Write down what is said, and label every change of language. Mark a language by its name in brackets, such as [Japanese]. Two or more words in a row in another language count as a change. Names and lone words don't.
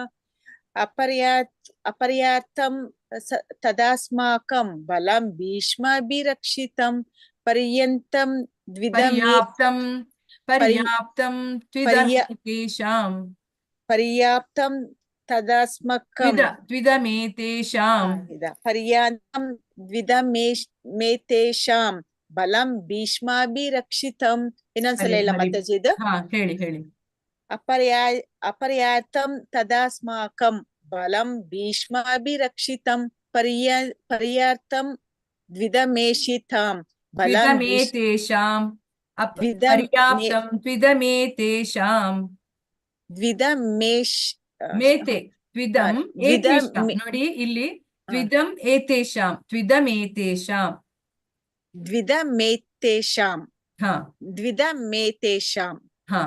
[Sanskrit] अपर्याप्तं तदास्माकं बलं भीष्माभिरक्षितं पर्यन्तं पर्याप्तं तदास्माकं पर्यन्तं द्विदमेतेषां बलं भीष्माभिरक्षितं [Kannada] ಇನ್ನೊಂದ್ಸಲ ಇಲ್ಲ ಮಾತಾಜಿ ಇದು ಹೇಳಿ ಹೇಳಿ [Sanskrit] अपर्याप्तं तदास्माकं बलं भीष्माभिरक्षितं पर्याप्तं द्विदमेषितां ತ್ವಿದಮೇತೇಷಾಂ ಪರ್ಯಾಪ್ತಂ ತ್ವಿದಮೇತೇಷಾಂ ಮೇತೆ ತ್ವಿದಂ ಏತೇಷಾಂ [Kannada] ನೋಡಿ ಇಲ್ಲಿ [Sanskrit] ತ್ವಿದಂ ಏತೇಷಾಂ ತ್ವಿದಮೇತೇಷಾಂ ಹಾ ಹಾ